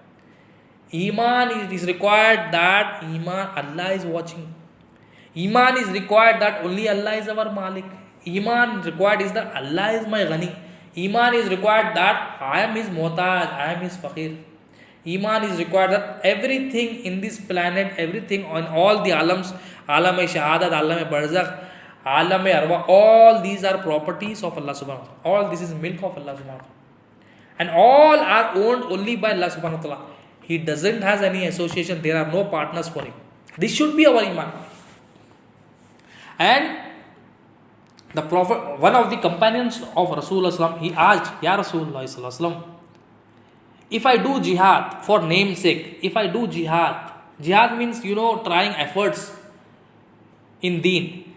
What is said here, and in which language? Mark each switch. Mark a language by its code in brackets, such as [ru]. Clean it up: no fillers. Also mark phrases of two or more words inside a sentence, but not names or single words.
[en] Iman is required that Allah is watching. Iman is required that only Allah is our Malik. Iman required is that Allah is my Ghani. Iman is required that I am his Muhtaj, I am his Faqir. Iman is required that everything in this planet, everything on all the alams, [ur] عالمِ شہادت، عالمِ برزخ، عالمِ ارواح, [en] all these are properties of Allah [ar] سبحانه وتعالى. [en] All this is milk of Allah [ar] سبحانه وتعالى. [en] And all are owned only by Allah [ar] سبحانه وتعالى. [en] He doesn't have any association, there are no partners for him. This should be our iman. And the Prophet, one of the companions of Rasulullah, he asked, [ar] يا رسول الله, [en] if I do jihad for namesake, if I do jihad means, trying efforts in deen.